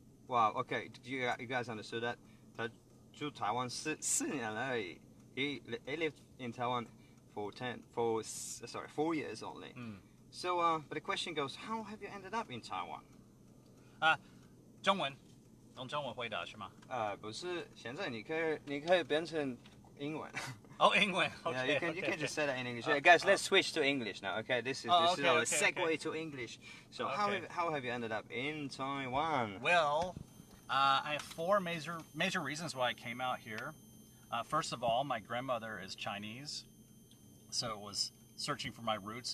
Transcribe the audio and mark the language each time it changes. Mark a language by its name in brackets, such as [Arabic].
[English] Wow. Okay. You guys understood that? [Chinese] 他住台湾4年而已. [English] He lived in Taiwan for 4 years only. So, but the question goes, how have you ended up in Taiwan? [Chinese] 中文，用中文回答是吗？不是，现在你可以变成英文。 [English] Oh, English. Yeah, Okay, you can just say that in English. Guys, let's switch to English now. Okay, this is our segue to English. So, how have you ended up in Taiwan? Well, I have 4 major reasons why I came out here. First of all, my grandmother is Chinese, so it was searching for my roots.